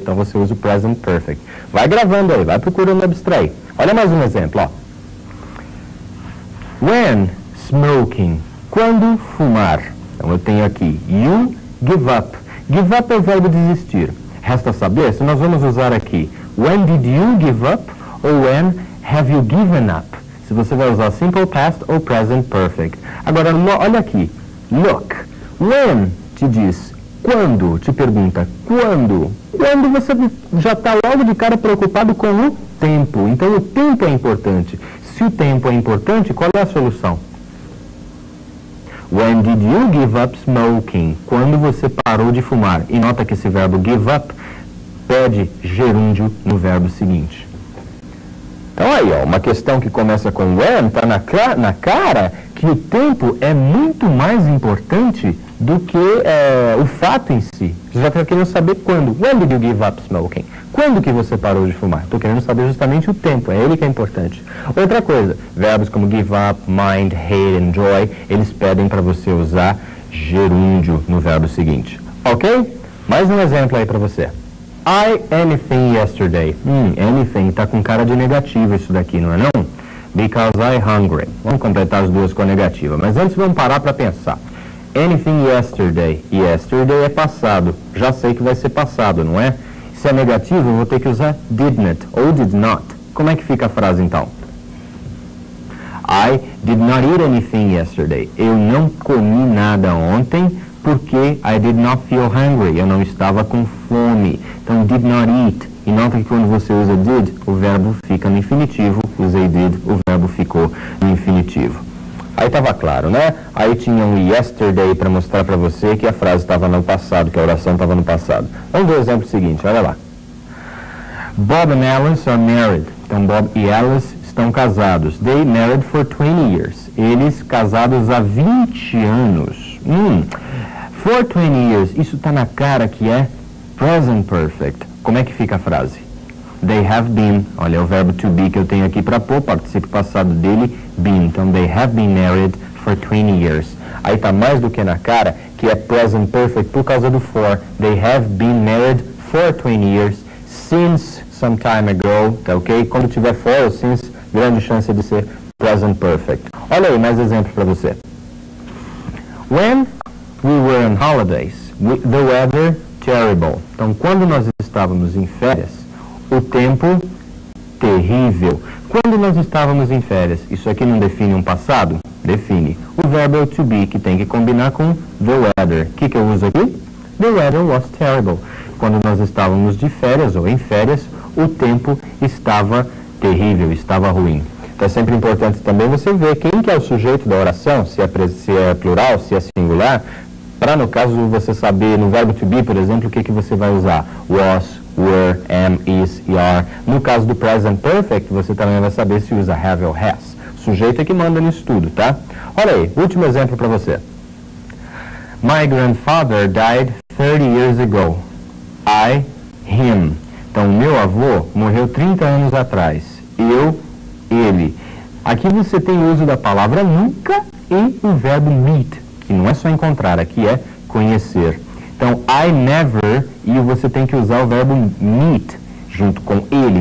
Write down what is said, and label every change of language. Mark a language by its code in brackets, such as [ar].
[pt] Então você usa o present perfect. Vai gravando aí, vai procurando abstrair. Olha mais um exemplo, ó. [en] When smoking, [pt] quando fumar. Então eu tenho aqui, [en] you give up. [pt] Give up é o verbo desistir. Resta saber se nós vamos usar aqui, [en] when did you give up? Ou when have you given up? [pt] Se você vai usar simple past ou present perfect. Agora, olha aqui. Look. When te diz quando, te pergunta quando. Quando você já está logo de cara preocupado com o tempo. Então, o tempo é importante. Se o tempo é importante, qual é a solução? [en] When did you give up smoking? [pt] Quando você parou de fumar. E nota que esse verbo give up pede gerúndio no verbo seguinte. Então aí, ó, uma questão que começa com when, está na cara que o tempo é muito mais importante do que o fato em si. Você já está querendo saber quando. [en] When did you give up smoking? [pt] Quando que você parou de fumar? Estou querendo saber justamente o tempo, é ele que é importante. Outra coisa, verbos como give up, mind, hate, enjoy, eles pedem para você usar gerúndio no verbo seguinte. Ok? Mais um exemplo aí para você. [en] I anything yesterday. [pt] Anything está com cara de negativo isso daqui, não é não? [en] Because I hungry. [pt] Vamos completar as duas com a negativa. Mas antes vamos parar para pensar. Anything yesterday. Yesterday é passado. Já sei que vai ser passado, não é? Se é negativo, eu vou ter que usar didn't ou did not. Como é que fica a frase então? [en] I did not eat anything yesterday. [pt] Eu não comi nada ontem porque [en] I did not feel hungry. [pt] Eu não estava com fome. Então, did not eat. E nota que quando você usa did, o verbo fica no infinitivo. Usei did, o verbo ficou no infinitivo. Aí estava claro, né? Aí tinha um yesterday para mostrar para você que a frase estava no passado, que a oração estava no passado. Vamos ver o exemplo seguinte, olha lá. [en] Bob and Alice are married. [pt] Então, Bob e Alice estão casados. [en] They married for 20 years. [pt] Eles casados há 20 anos. For 20 years. Isso está na cara que é present perfect. Como é que fica a frase? [en] They have been. [pt] Olha, é o verbo to be que eu tenho aqui para pôr, participo passado dele, been. Então, [en] they have been married for 20 years. [pt] Aí está mais do que na cara que é present perfect por causa do for. [en] They have been married for 20 years since some time ago. [pt] Tá ok? Quando tiver for ou since, grande chance de ser present perfect. Olha aí, mais exemplos para você. [en] When we were on holidays, the weather terrible. [pt] Então, quando nós estávamos em férias, o tempo terrível. Quando nós estávamos em férias, isso aqui não define um passado? Define. O verbo to be, que tem que combinar com the weather. O que eu uso aqui? [en] The weather was terrible. [pt] Quando nós estávamos de férias ou em férias, o tempo estava terrível, estava ruim. Então é sempre importante também você ver quem que é o sujeito da oração, se é plural, se é singular, para no caso você saber no verbo to be, por exemplo, o que você vai usar. Was, were, am, is e are. No caso do present perfect, você também vai saber se usa have ou has. O sujeito é que manda nisso tudo, tá? Olha aí, último exemplo para você. [en] My grandfather died 30 years ago. I, him. [pt] Então, meu avô morreu 30 anos atrás. Eu, ele. Aqui você tem o uso da palavra nunca e o verbo meet, que não é só encontrar, aqui é conhecer. Então, I never, e você tem que usar o verbo meet junto com ele.